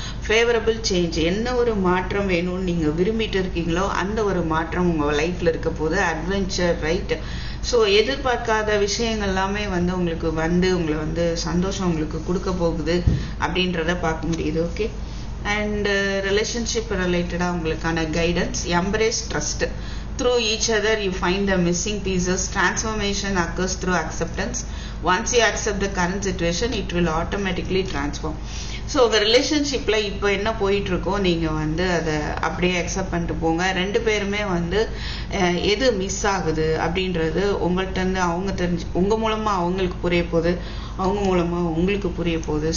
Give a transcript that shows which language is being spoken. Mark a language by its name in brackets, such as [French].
[Tamil] Favourable change, என்ன ஒரு மாற்றம் வேணும்னு நீங்கள் விரும்பிட்டு இருக்கீங்களோ அந்த ஒரு மாற்றம் உங்கள் லைஃப்பில் இருக்க போது. Adventure, right? ஸோ எதிர்பார்க்காத விஷயங்கள் எல்லாமே வந்து உங்களுக்கு வந்து உங்களை வந்து சந்தோஷம் உங்களுக்கு கொடுக்க போகுது அப்படின்றத பார்க்க முடியுது. ஓகே, அண்ட் ரிலேஷன்ஷிப் ரிலேட்டடாக உங்களுக்கான guidance. [English] Embrace trust. Through each other you find the missing pieces. Transformation occurs through acceptance. Once you accept the current situation, it will automatically transform. [Tamil] So உங்கள் ரிலேஷன்ஷிப்பில் இப்போ என்ன போயிட்டுருக்கோ நீங்கள் வந்து அதை அப்படியே அக்செப்ட் பண்ணிட்டு போங்க. ரெண்டு பேருமே வந்து எது மிஸ் ஆகுது அப்படின்றது உங்கள்கிட்டருந்து அவங்க உங்கள் மூலமாக அவங்களுக்கு புரிய போகுது, அவங்க மூலமாக உங்களுக்கு புரிய போகுது.